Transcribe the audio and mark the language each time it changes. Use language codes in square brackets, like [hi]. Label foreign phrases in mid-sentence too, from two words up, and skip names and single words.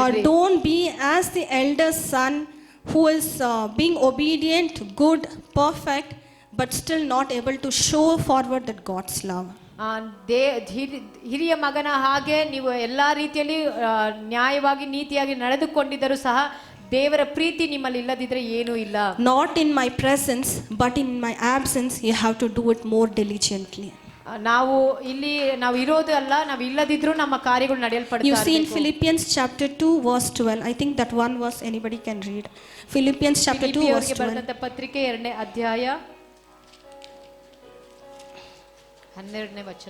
[en] Or don't be as the elder son who is being obedient, good, perfect, but still not able to show forward that God's love. [kn] ಹಿರಿಯ ಮಗನ ಹಾಗೆ ನೀವು ಎಲ್ಲಾ ರೀತಿಯಲ್ಲಿ ನ್ಯಾಯವಾಗಿ ನೀತಿಯಾಗಿ ನಡೆದುಕೊಂಡಿದ್ದರೂ ಸಹ ದೇವರ ಪ್ರೀತಿ ನಿಮ್ಮಲ್ಲಿ ಇಲ್ಲದಿದ್ರೆ ಏನೂ ಇಲ್ಲ. [en] Not in my presence, but in my absence, you have to do it more diligently. [kn] ನಾವು ಇರೋದು ಅಲ್ಲ, ನಾವು ಇಲ್ಲದಿದ್ರೂ ನಮ್ಮ ಕಾರ್ಯಗಳು ನಡೆಯಲ್ಪಡುತ್ತವೆ. [en] You see in Philippians chapter 2 verse 12. I think that one verse anybody can read. Philippians chapter 2 verse 12. [kn] ಬರೆದಂತ ಪತ್ರಿಕೆ 2ನೇ ಅಧ್ಯಾಯ 12ನೇ ವಚನ.